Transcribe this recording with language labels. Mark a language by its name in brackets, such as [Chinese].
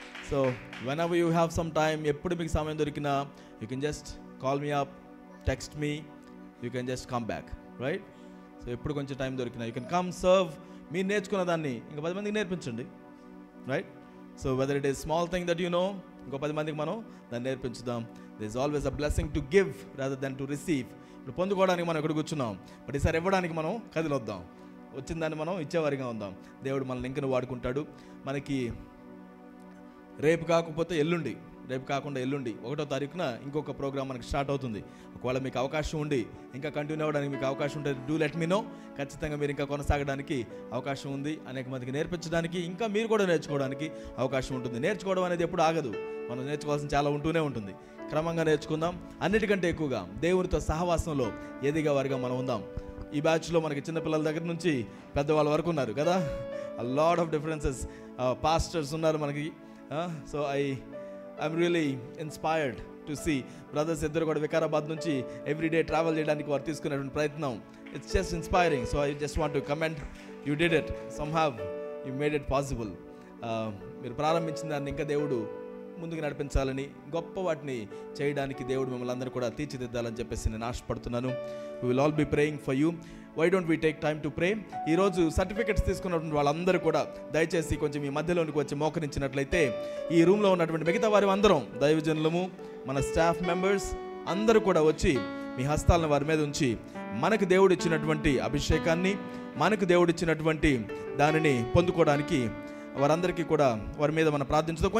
[English] So whenever you have some time, [Telugu] ఎప్పుడు మీకు సమయం దొరికినా, [English] you can just call me up, text me, you can just come back, right? So [Telugu] ఎప్పుడు కొంచెం time దొరికినా, [English] you can come serve. [Telugu] మీరు నేర్చుకున్న దాన్ని ఇంకా 10 మందికి నేర్పించండి, [English] right? So whether it is small thing that you know, [Telugu] ఇంకో 10 మందికి మనం దాన్ని నేర్పించుదాం. [English] There is always a blessing to give rather than to receive. [Telugu] ఇప్పుడు పొందుకోవడానికి మనం ఇక్కడ కూర్చున్నాం, బట్ ఈసారి ఇవ్వడానికి మనం కదిలొద్దాం. వచ్చిన దాన్ని మనం ఇచ్చేవారిగా ఉందాం. దేవుడు మనల్ని ఇంకను వాడుకుంటాడు. మనకి రేపు కాకుండా ఎల్లుండి 1వ తారీఖున ఇంకొక ప్రోగ్రామ్ మనకి స్టార్ట్ అవుతుంది. ఒకవేళ మీకు అవకాశం ఉండి ఇంకా కంటిన్యూ అవ్వడానికి మీకు అవకాశం ఉంటే [English] Do let me know. [Telugu] ఖచ్చితంగా మీరు ఇంకా కొనసాగడానికి అవకాశం ఉంది. అనేక మందికి నేర్పించడానికి, ఇంకా మీరు కూడా నేర్చుకోవడానికి అవకాశం ఉంటుంది. నేర్చుకోవడం అనేది ఎప్పుడు ఆగదు. మనం నేర్చుకోవాల్సిన చాలా ఉంటూనే ఉంటుంది. క్రమంగా నేర్చుకుందాం. అన్నిటికంటే ఎక్కువగా దేవునితో సహవాసంలో ఎదిగే వారిగా మనం ఉందాం. ఈ బ్యాచ్లో మనకి చిన్నపిల్లల దగ్గర నుంచి పెద్దవాళ్ళ వరకు ఉన్నారు కదా. [English] a lot of differences. [Telugu] Pastors ఉన్నారు మనకి. [English] So I'm really inspired to see brothers [Telugu] ఇద్దరు కూడా వికారాబాద్ నుంచి ఎవ్రీడే ట్రావెల్ చేయడానికి వారు తీసుకునేటువంటి ప్రయత్నం. [English] It's just inspiring. So I just want to commend, you did it. Somehow you made it possible. [Telugu] మీరు ప్రారంభించిన దాన్ని ఇంకా దేవుడు ముందుకు నడిపించాలని, గొప్ప వాటిని చేయడానికి దేవుడు మిమ్మల్ని అందరూ కూడా తీర్చిదిద్దాలని చెప్పేసి నేను ఆశపడుతున్నాను. [English] We will all be praying for you. Why don't we take time to pray? [Telugu] ఈరోజు సర్టిఫికెట్స్ తీసుకున్నటువంటి వాళ్ళందరూ కూడా దయచేసి కొంచెం మీ మధ్యలోనికి వచ్చి మోకరించినట్లయితే, ఈ రూమ్లో ఉన్నటువంటి మిగతా వారి అందరం, దైవజనులము, మన స్టాఫ్ మెంబర్స్ అందరూ కూడా వచ్చి మీ హస్తాలను వారి మీద ఉంచి, మనకు దేవుడు ఇచ్చినటువంటి అభిషేకాన్ని, మనకు దేవుడు ఇచ్చినటువంటి దానిని పొందుకోవడానికి వారందరికీ కూడా వారి మీద మనం ప్రార్థించుతాం.